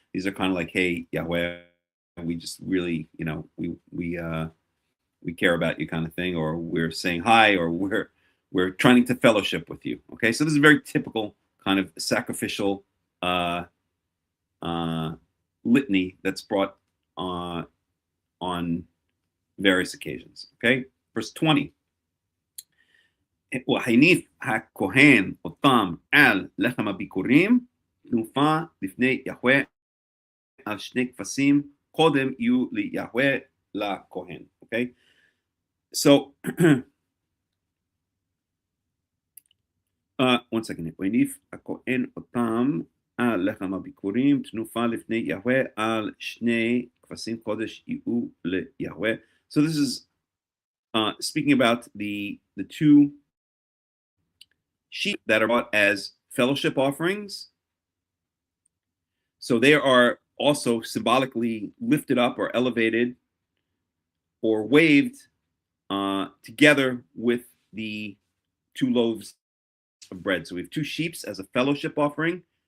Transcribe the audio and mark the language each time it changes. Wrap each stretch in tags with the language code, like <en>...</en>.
<en>These are kind of like, hey, Yahweh, we just really, we care about you, kind of thing, or we're saying hi, or we're trying to fellowship with you. Okay, so this is a very typical kind of sacrificial litany that's brought on various occasions. Okay, verse 20.</en> <he>והניף הכהן אותם על לחם הביקורים, תנופה לפני יהוה על 2 כבשים, קודם יהיו ליהוה לכהן.</he> <en>Okay, so 1 second.</en> <he>והניף הכהן אותם על לחם הביקורים, תנופה לפני יהוה על 2 כבשים, קודש יהיו ליהוה.</he> <en>So this is speaking about the 2 sheep that are brought as fellowship offerings. So they are also symbolically lifted up or elevated or waved together with the 2 loaves of bread. So we have 2 sheep as a fellowship offering.</en>